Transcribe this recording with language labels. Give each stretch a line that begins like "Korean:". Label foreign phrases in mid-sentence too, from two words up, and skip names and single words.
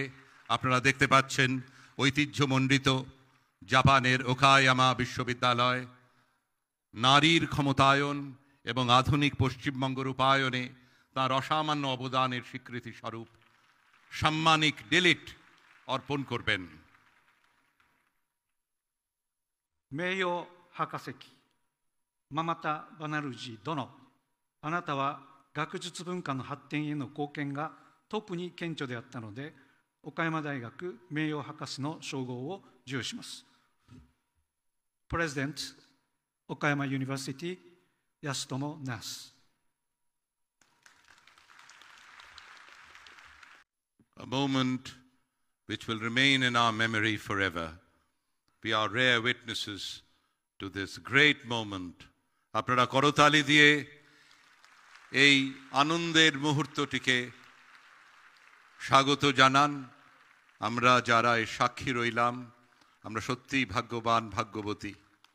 Bangla: আপনারা দেখতে পাচ্ছেন ঐতিহ্যমণ্ডিত জাপানের ওকায়ামা বিশ্ববিদ্যালয় নারীর ক্ষমতায়ন এবং আধুনিক পশ্চিমবঙ্গ রূপায়ণে তাঁর অসামান্য অবদানের স্বীকৃতি স্বরূপ সাম্মানিক ডিলিট অর্পণ করবেন।
Japanese: 名誉博士記ママタ・バナルジー殿、あなたは学術文化の発展への貢献が特に顕著であったので、岡山大学名誉博士の称号を授与します。
English: President Okayama University Yasutomo Nas. A moment which will remain in our memory forever. We are rare witnesses to this great moment.
Bangla: আপনারা করতালি দিয়ে এই আনন্দের মুহূর্তটিকে স্বাগত জানান। আমরা যারা এর সাক্ষী রইলাম, আমরা সত্যিই ভাগ্যবান, ভাগ্যবতী।